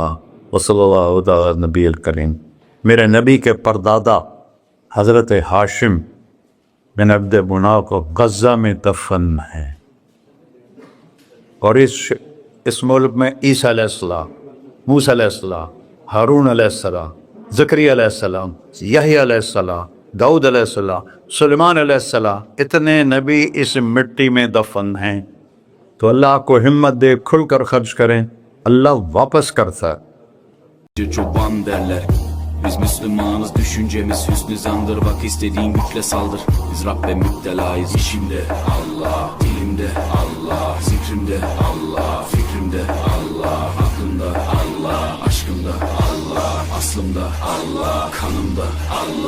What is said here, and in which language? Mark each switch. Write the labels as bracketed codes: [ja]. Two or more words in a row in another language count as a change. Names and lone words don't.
[ar] وصلی اللہ تعالی نبی الکریم۔ [ur] میرے نبی کے پردادا حضرت ہاشم بن عبد مناف کو غزہ میں دفن ہے، اور اس ملک میں عیسیٰ [ar] علیہ السلام، [ur] موسیٰ [ar] علیہ السلام، [ur] ہارون [ar] علیہ السلام، [ur] زکریا [ar] علیہ السلام، [ur] یحییٰ [ar] علیہ السلام، [ur] داؤد [ar] علیہ السلام، [ur] سلیمان [ar] علیہ السلام، [ur] اتنے نبی اس مٹی میں دفن ہیں۔ تو اللہ آپ کو ہمت دے، کھل کر خرچ کریں، اللہ واپس کرتا ہے۔ [tr] Çoban derler. Biz Müslümanız, düşüncemiz hüsnü zandır. Bak istediğin güçle saldır. Biz Rabbe müptelayız. İşimde Allah, dilimde Allah, zikrimde Allah, fikrimde Allah, aklımda Allah, aşkımda Allah, aslımda Allah, kanımda Allah.